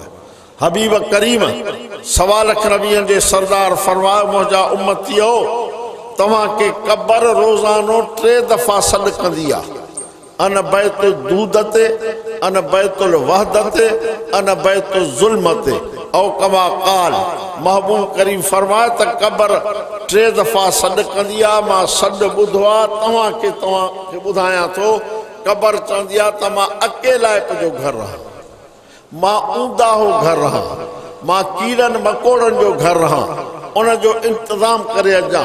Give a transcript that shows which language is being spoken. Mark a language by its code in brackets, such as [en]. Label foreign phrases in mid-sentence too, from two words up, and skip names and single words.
[sd] हबीब करीम सवा लख नबियनि जे सरदार फरमाए मुंहिंजा उम्मतियो तव्हांखे क़बर रोज़ानो 3 दफ़ा सॾु कंदी आहे। [ar] أنا بيت الدود ते, أنا بيت الوحدة ते, أنا بيت الظلم ते। أو كما قال [sd] महबूब करीम फरमाए त क़बर 3 दफ़ा सॾु कंदी आहे। मां सॾु ॿुधो आहे, तव्हांखे ॿुधायां थो। क़बर चवंदी आहे त मां अकेला जो घर रहां, मां ऊंदा हो घर रहां, मां कीड़नि मकोड़नि जो घर रहां, उन जो इंतज़ाम करे अचां।